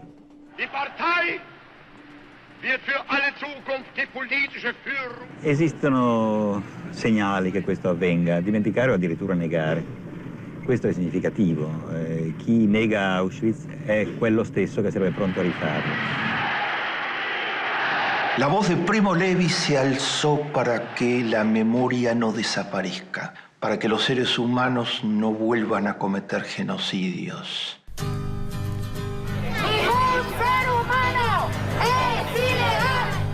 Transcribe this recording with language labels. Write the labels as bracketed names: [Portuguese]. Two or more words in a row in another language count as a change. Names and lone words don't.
[German] Die Partei wird für alle Zukunft die politische Führung. [Italian] Esistono segnali che questo avvenga, dimenticare o addirittura negare. Questo è significativo. Chi nega Auschwitz è quello stesso che sarebbe pronto a rifarlo. [Spanish] La voz de Primo Levi se alzó para que la memoria no desaparezca, para que los seres humanos no vuelvan a cometer genocidios. ¡Ningún ser humano es ilegal!